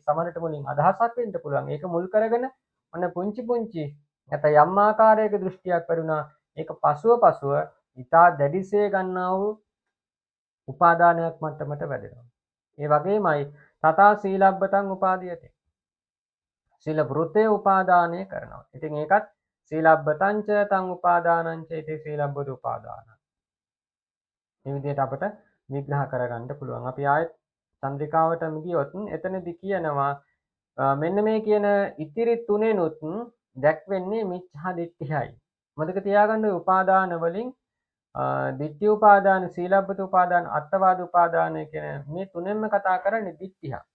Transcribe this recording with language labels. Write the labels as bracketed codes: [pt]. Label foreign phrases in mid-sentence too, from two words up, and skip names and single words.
[si] සමහරට මුලින් අදහසක් වෙන්න පුළුවන්. ඒක මුල් කරගෙන ඔන්න පුංචි නැත්නම් යම් ආකාරයක දෘෂ්ටියක් පරිුණා. ඒක පසුව ඊටා දැඩිසේ ගන්නා වූ උපාදානයක් මට්ටමට වැඩෙනවා. [pi] ඒ වගේමයි තථා සීලබ්බතං උපාදීයති. [si] සීල වෘතේ උපාදානය කරනවා. ඉතින් ඒකත් [pi] සීලබ්බතං ච තං උපාදානං ච ඉති [si] සීලබ්බත උපාදාන. මේ විදිහට අපිට විග්‍රහ කරගන්න පුළුවන්. අපි ආයෙත් චන්ද්‍රිකාවටම ගියොත් එතනදි කියනවා මෙන්න මේ කියන ඉතිරි තුනෙනුත් දැක්වෙන්නේ මිච්ඡා දිට්ඨියයි. මතක තියාගන්න උපාදාන වලින් [pi] දිට්ඨි උපාදාන, සීලබ්බත උපාදාන, අත්තවාද උපාදාන [si] කියන මේ තුනෙන්ම කතා කරන්නේ දිට්ඨිය.